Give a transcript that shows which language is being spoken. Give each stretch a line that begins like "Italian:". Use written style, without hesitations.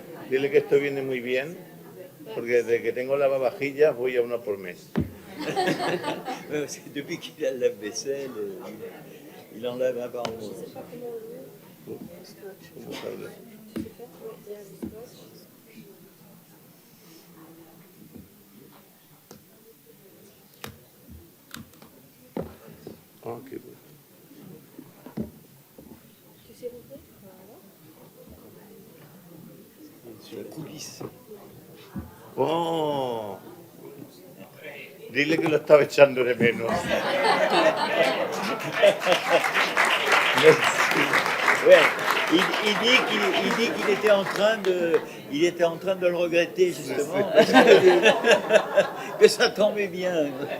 Spanish: Dile que esto viene muy bien, porque desde que tengo lavavajillas voy a uno por mes.
French: Ouais, parce que depuis qu'il a le lave-vaisselle, il en lave un par mois.
Spanish: ¿Cómo sabes? Ah, qué bueno.
French: Tu sais l'ouvrir? Sur la coulisse.
Spanish: Oh, dile que lo estaba echando de menos.
French: Ouais, il dit qu'il était en train de le regretter justement, que ça tombait bien.